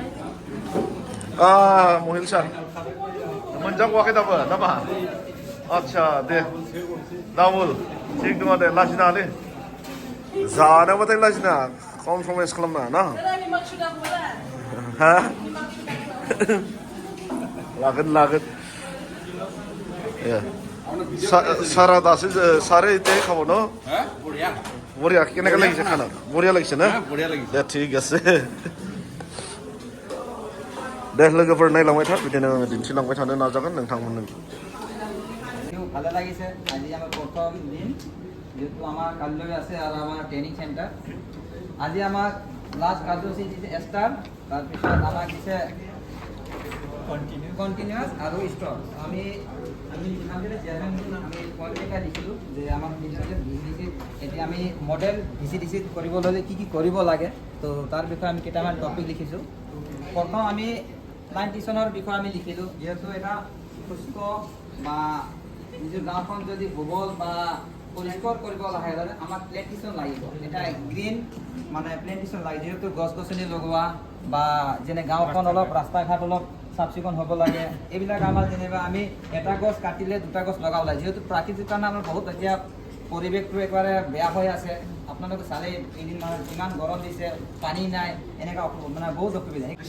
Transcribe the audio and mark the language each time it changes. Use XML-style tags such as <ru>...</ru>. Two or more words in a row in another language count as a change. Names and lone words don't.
<brx>महिल सार मोनजागवाखै दाबो नामा आदसा दे दाबुल थिग दङ दे लाजिनाङा दे जानायावबाथाय लाजिनाङा कमप्रमाइस खालामनाङा ना हा लागोन सारा दासो सारे इते</brx> <as>খাব ন বঢ়িয়া কেনেকৈ লাগিছে খানা বঢ়িয়া লাগিছে না দে ঠিক আছে</as> <brx>दे लोगोफोर नायलांबाय था बिदिनो दिन्थिलांबाय थानो नाजागोन नोंथांमोननो</brx> <as>ভালো লাগিছে আজি আমার প্রথম দিন যেহেতু আমার কাললৈ আছে আর আমার ট্রেনিং সেন্টার আজি আমার লাস্ট কার্যসূচী দিছে স্টার্ট তারপিছত আমার দিছে কন্টিনিউয়াস আর স্টপ আমি যেখানে চেয়ারম্যান আমি পয়েন্টটা লিখিলোঁ যে আমার ভিডিঅ'তে ভিডিচি এতিয়া আমি মডেল ভিচিডিচি কৰিবলৈ হ'লে কি কৰিব লাগে তো তাৰ বিষয়ে আমি কেইটামান টপিক লিখিছোঁ প্ৰথম আমি লাইন টিউশ্যনৰ বিষয়ে আমি লিখিলোঁ যিহেতু এটা সুস্থ বা নিজৰ গাঁওখন যদি গোবৰ বা পৰিষ্কাৰ কৰিব লাগে আমাক প্লেণ্টেশ্যন লাগিব এটা গ্ৰীণ মানে প্লেণ্টেশ্যন লাগে যিহেতু গছ গছনি লগোৱা বা যেনে গাঁওখন অলপ ৰাস্তা ঘাট অলপ চাফ চিকুণ হ'ব লাগে এইবিলাক আমাৰ যেনিবা আমি এটা গছ কাটিলে দুটা গছ লগাব লাগে যিহেতু প্ৰাকৃতিক কাৰণে আমাৰ বহুত এতিয়া পৰিৱেশটো একেবাৰে বেয়া হৈ আছে আপোনালোকে চালে এদিন মানে ইমান গৰম দিছে পানী নাই এনেকুৱা মানে বহুত অসুবিধা</as>